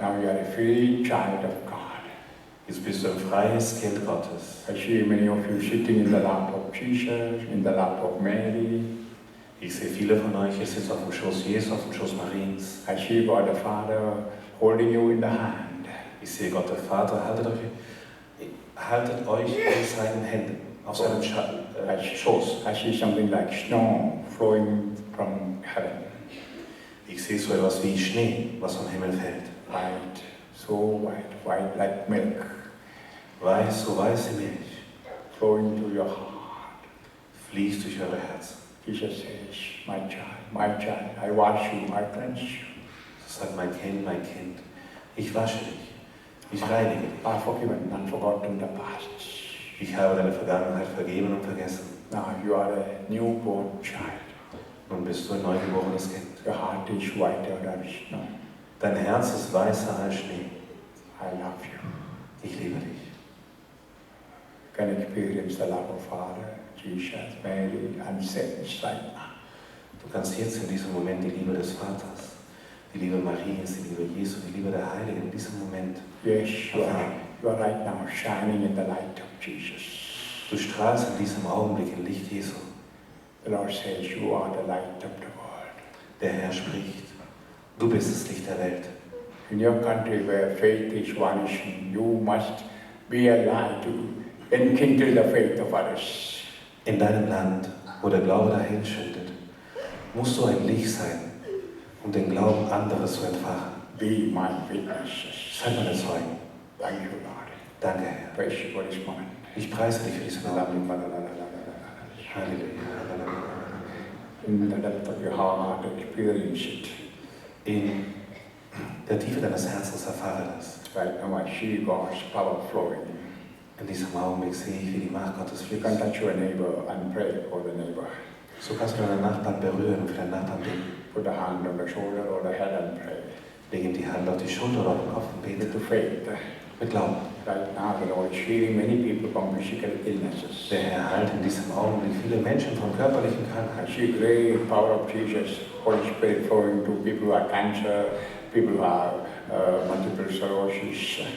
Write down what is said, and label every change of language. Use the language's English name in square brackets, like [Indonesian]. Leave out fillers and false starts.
[English] Now you are a free child of God. [German] Jetzt bist du ein freies Kind Gottes. [English] I see many of you sitting in the lap of Jesus, in the lap of Mary. [German] Ich sehe viele von euch, ihr sitzt auf dem Schoß Jesu, auf dem Schoß Mariens. [English] I see God the Father holding you in the hand. [German] Ich sehe Gott der Vater, haltet euch in seinen Händen, auf seinem Schoß. [English] I see something like snow flowing from heaven. [German] Ich sehe so etwas wie Schnee, was vom Himmel fällt. [English] White, so white, white like milk, [German] Weiß, so weiße Milch, [English] flowing to your heart. [German] fließt durch eure Herzen. [English] Jesus says, my child, I wash you, I cleanse you. [German] So sagt mein Kind, ich wasche dich, ich reinige dich. [English] I forgiven and forgotten the past. [German] Ich habe deine Vergangenheit vergeben und vergessen. [English] Now you are a newborn child. [German] Nun bist du ein neugeborenes Kind. [English] Your heart is whiter than snow. [German] Dein Herz ist weißer als Schnee. [English] I love you. [German] Ich liebe dich. [English] You can experience the love of Father, Jesus, Mary, and saints right now. [German] Du kannst jetzt in diesem Moment die Liebe des Vaters, die Liebe Mariens, die Liebe Jesu, die Liebe der Heiligen in diesem Moment. [English] Yes, you are right now shining in the light of Jesus. [German] Du strahlst in diesem Augenblick im Licht Jesu. [English] The Lord says you are the light of the world. [German] Der Herr spricht, du bist das Licht der Welt. [English] In your country where faith is vanishing, you must be a light to enkindle the faith of others. [German] In deinem Land, wo der Glaube dahinschwindet, musst du ein Licht sein, um den Glauben anderer zu entfachen. [English] Be my witnesses. [German] Sei meine Zeugen. [English] Thank you, Lord. [German] Danke, Herr. [English] Praise you for this moment. [German] Ich preise dich für diesen Augenblick. Halleluja. [English] in the depth of your heart, experience it. [German] In der Tiefe deines Herzens erfahre das. [English] Right now I see God's power flowing. [German] In diesem Augenblick sehe ich, wie die Macht Gottes [English] You [German] fließt. [English] can touch your neighbor and pray for the neighbor. [German] So kannst du deinen Nachbarn berühren und für deinen Nachbarn beten. [English] Put a hand on the shoulder or the head and pray. [German] Leg ihm die Hand auf die Schulter oder auf den Kopf und bete [English] To faith. [German] mit Glauben. [English] Right now the Lord is healing many people from physical illnesses. [German] Der Herr heilt in diesem Augenblick viele Menschen von körperlichen [English] I [German] Krankheiten. [English] see great power of Jesus, Holy Spirit flowing to people who have cancer, people who have multiple sclerosis.